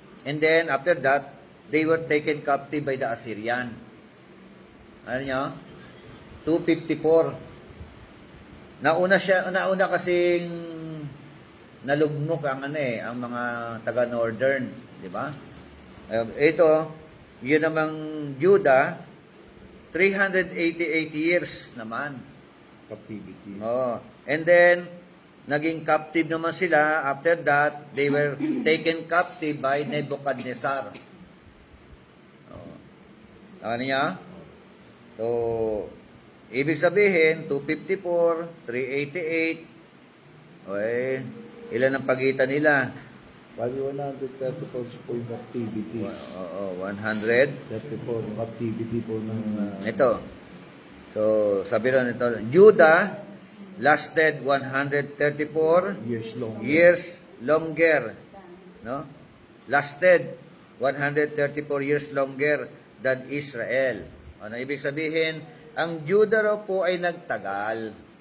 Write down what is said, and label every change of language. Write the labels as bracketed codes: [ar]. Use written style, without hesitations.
[en] And then, after that, they were taken captive by the Assyrian. [tl] Ano nyo? 254. Nauna kasing nalugmok ang mga taga-northern, di ba? Ito, yun namang Judah, 388 years naman. [en] Captivity. [tl] Oh. [en] And then, [tl] naging captive naman sila. [en] After that, they were taken captive by Nebuchadnezzar. [tl] Oh. Ano niya? So, ibig sabihin, 254, 388. Okay. Ilan ang pagitan nila? Bali 134 po yung captivity. Oo, 100. 34 yung captivity po ng... Ito. So, sabi rin ito, [en] Judah lasted 134 years long. years longer. No? Lasted 134 years longer than Israel. [tl] Ano ibig sabihin? Ang Judah raw po ay nagtagal.